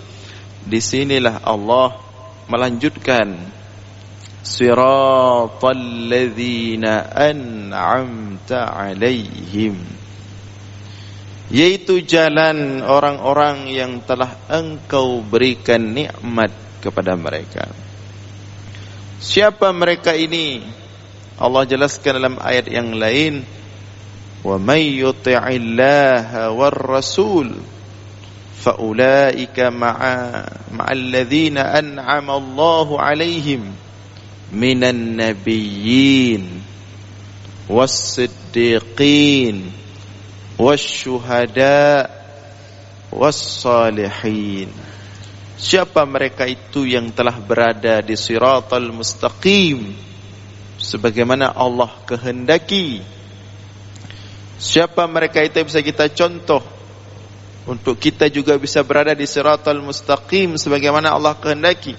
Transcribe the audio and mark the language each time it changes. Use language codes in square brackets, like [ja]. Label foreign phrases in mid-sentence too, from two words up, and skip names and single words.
[id] Disinilah Allah melanjutkan, [ar] صراط الذين أنعمت عليهم, [id] yaitu jalan orang-orang yang telah engkau berikan nikmat kepada mereka. Siapa mereka ini? Allah jelaskan dalam ayat yang lain, [ar] ومن يطع الله والرسول فأولئك مع الذين أنعم الله عليهم من النبيين والصديقين والشهداء والصالحين. [id] Siapa mereka itu yang telah berada di [ar] الصراط المستقيم [id] sebagaimana Allah kehendaki? Siapa mereka itu yang bisa kita contoh untuk kita juga bisa berada di [ar] الصراط المستقيم [id] sebagaimana Allah kehendaki?